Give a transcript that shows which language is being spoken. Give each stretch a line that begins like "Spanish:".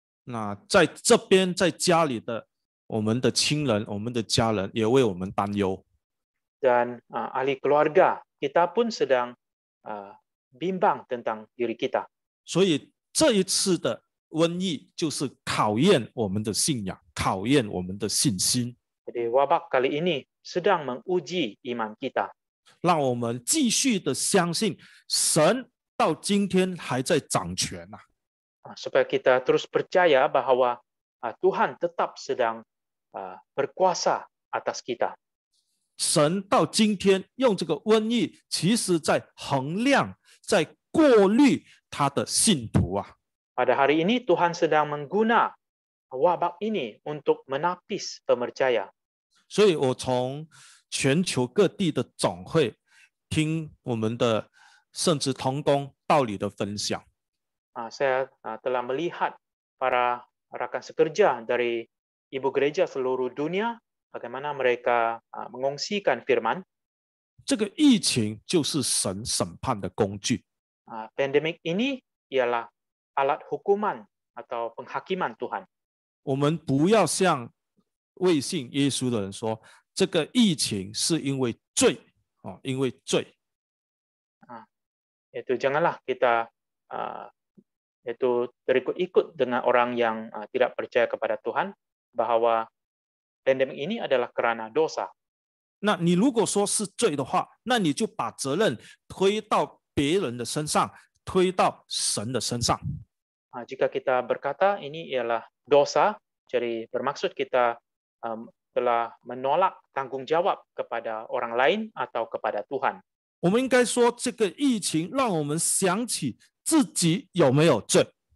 Chinese: 那在这边，在家里的我们的亲人、我们的家人也为我们担忧。
Malay: Dan ahli keluarga kita pun sedang bimbang tentang diri kita.
Chinese: 所以这一次的瘟疫就是考验我们的信仰，考验我们的信心。
Malay: Jadi wabak kali ini sedang menguji iman kita.
Chinese: 让我们继续的相信神到今天还在掌权啊。
Malay: Supaya kita terus percaya bahwa Tuhan tetap sedang berkuasa atas kita.
Chinese: 神到今天用这个瘟疫，其实在衡量，在过滤他的信徒啊。
Malay: Pada hari ini Tuhan sedang mengguna wabak ini untuk menapis pemercaya.
Chinese: 所以我从全球各地的总会听我们的圣职同工道理的分享。
Malay: Saya telah melihat para rakan sekerja dari ibu gereja seluruh dunia bagaimana mereka mengongsikan firman.
Chinese: 这个疫情就是神审判的工具。
Malay: Pandemik ini ialah alat hukuman atau penghakiman Tuhan.
Chinese: 我们不要像未信耶稣的人说，这个疫情是因为罪因为罪。
Malay: Itu janganlah kita itu terikut-ikut dengan orang yang tidak percaya kepada Tuhan bahwa pandemik ini adalah karena dosa.
Chinese: 那你如果说是罪的话，那你就把责任推到别人的身上，推到神的身上。
Malay: Jika kita berkata ini ialah dosa, jadi bermaksud kita telah menolak tanggung jawab kepada orang lain atau kepada Tuhan.
Chinese: 我们应该说，这个疫情让我们想起自己有没有罪。